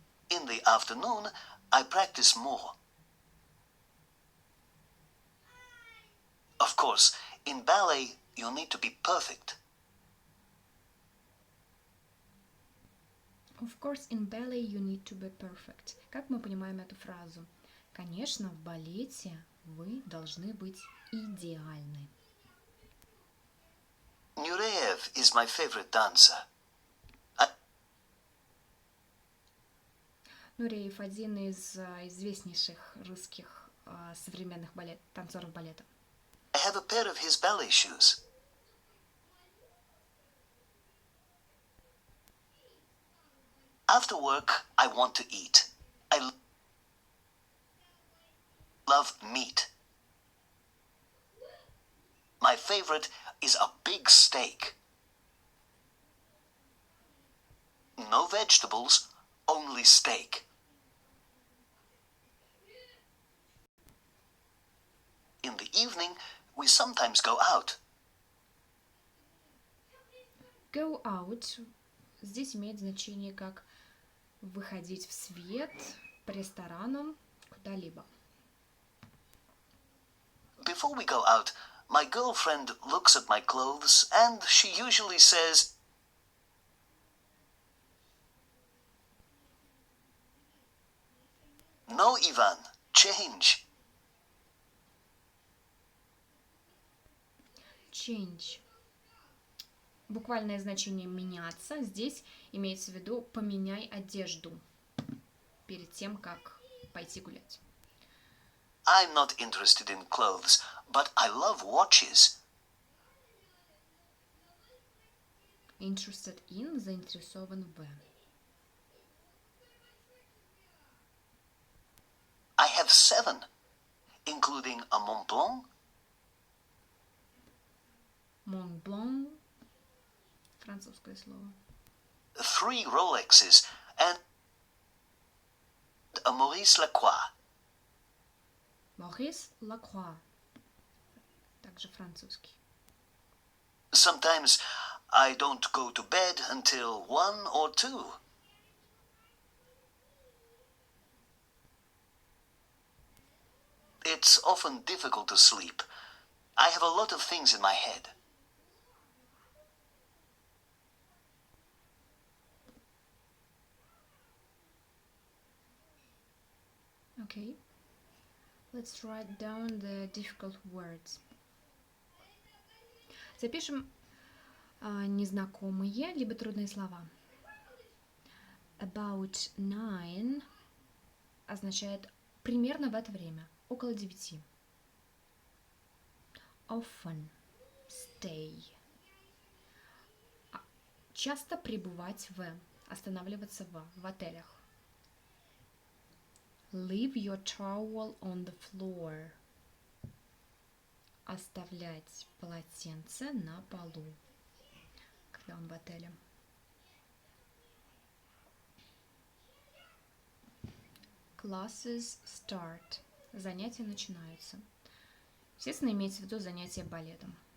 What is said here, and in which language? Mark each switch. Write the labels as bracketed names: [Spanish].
[English] In the afternoon, I practice more. Of course, in ballet, you need to be perfect. Of course, in ballet you need to be perfect. [Russian] Как мы понимаем эту фразу? Конечно, в балете вы должны быть идеальны. [English] Nureyev is my favorite dancer. [Russian] Нуреев один из известнейших русских современных танцоров балета. [English] I have a pair of his ballet shoes. After work, I want to eat. I love meat. My favorite is a big steak. No vegetables, only steak. In the evening, we sometimes go out. Go out [Russian] здесь имеет значение как выходить в свет, по ресторанам, куда-либо. [English] Before we go out, my girlfriend looks at my clothes and she usually says, "No, Ivan, change." Change. [Russian] Буквальное значение меняться. Здесь имеется в виду поменяй одежду перед тем, как пойти гулять. [English] I'm not interested in clothes, but I love watches. Interested in, [Russian] заинтересован в. [English] I have 7, including a Montblanc, [Russian] Montblanc, французское слово. [English] 3 Rolexes, and a Maurice Lacroix. [Russian] Maurice Lacroix, также французский. [English] Sometimes I don't go to bed until 1 or 2. It's often difficult to sleep. I have a lot of things in my head. Okay. Let's write down the difficult words. [Russian] Запишем незнакомые либо трудные слова. [English] About 9 [Russian] означает примерно в это время, около 9. [English] Often stay. [Russian] Часто пребывать в, останавливаться в отелях. [English] Leave your towel on the floor. [Russian] Оставлять полотенце на полу, когда он в отеле. [English] Classes start. [Russian] Занятия начинаются. Естественно, имеется в виду занятия балетом.